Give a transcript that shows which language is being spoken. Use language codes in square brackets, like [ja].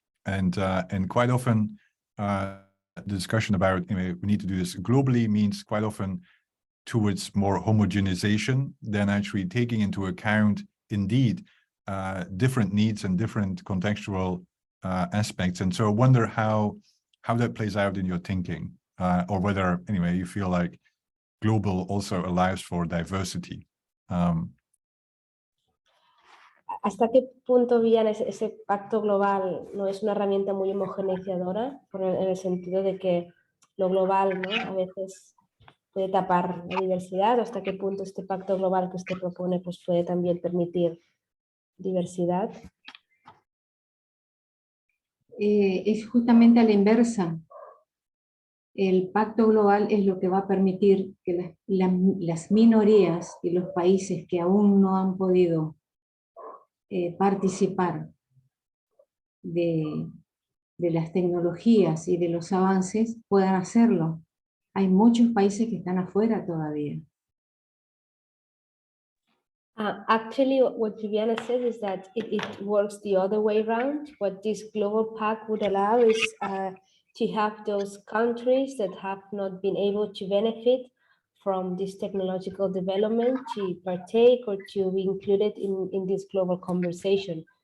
[en] And quite often the discussion about we need to do this globally means quite often towards more homogenization than actually taking into account indeed different needs and different contextual aspects. And so I wonder how that plays out in your thinking, or whether anyway you feel like global also allows for diversity. [es] ¿Hasta qué punto, Viviana, ese pacto global no es una herramienta muy homogeneizadora, en el sentido de que lo global, ¿no?, a veces puede tapar la diversidad? ¿O hasta qué punto este pacto global que usted propone pues puede también permitir diversidad? Es justamente a la inversa. El pacto global es lo que va a permitir que las minorías y los países que aún no han podido participar de las tecnologías y de los avances puedan hacerlo. Hay muchos países que están afuera todavía. [en] Actually, what Viviana says is that it works the other way around. What this global pact would allow is to have those countries that have not been able to benefit from this technological development to partake or to be included in this global conversation.